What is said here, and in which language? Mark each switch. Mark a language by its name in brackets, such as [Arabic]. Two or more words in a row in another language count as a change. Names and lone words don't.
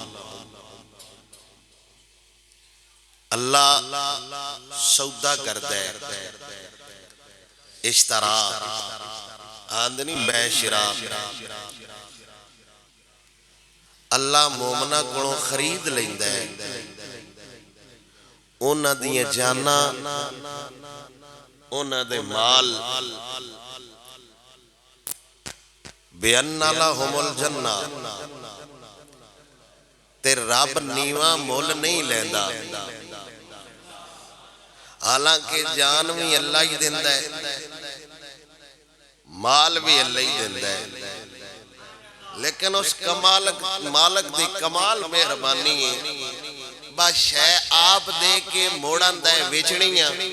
[Punjabi] اللہ سودا کر دے [Arabic] اشترا آندنی بے شرا، [Punjabi] اللہ مومنہ کونوں خرید لیندے انہاں دیاں جاناں انہاں دے مال [Arabic] بِأَنَّ لَهُمُ الْجَنَّةَ، [Punjabi] تے رب نیواں مول نہیں لیندا، حالانکہ جان بھی اللہ ہی دیندا ہے مال بھی اللہ ہی دیندا ہے، لیکن اس مالک دی کمال مہربانی ہے بس شے آپ دے کے موڑن دے ویچنیاں۔